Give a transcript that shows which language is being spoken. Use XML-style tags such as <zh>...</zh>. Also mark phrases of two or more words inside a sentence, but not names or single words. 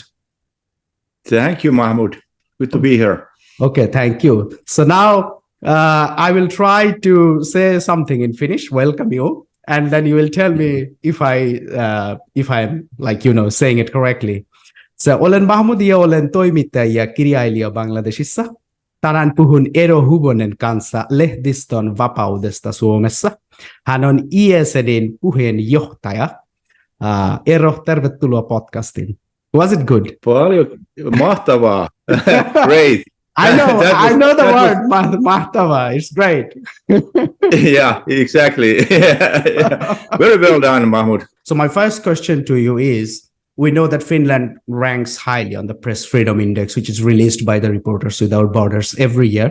<en>Thank you, Mahmud. Good to be here. Okay, thank you. So now I will try to say something in Finnish, welcome you, and then you will tell me if I'm saying it correctly.</en> <fi>So olen Mahmud ja olen toimittaja ja kirjailija Bangladesissa. Tänään puhun Eero Hyvönen kanssa lehdistön vapaudesta Suomessa. Hän on JSNin puheenjohtaja. Eero, tervetuloa podcastiin.</fi> <en>Was it good?</en> <fi>Paljon mahtavaa.</fi> <en>Great. I know the word mahtava. It's great. Yeah, exactly. Yeah. Very well done, Mahmud. So my first question to you is, we know that Finland ranks highly on the Press Freedom Index, which is released by the Reporters Without Borders every year.</en>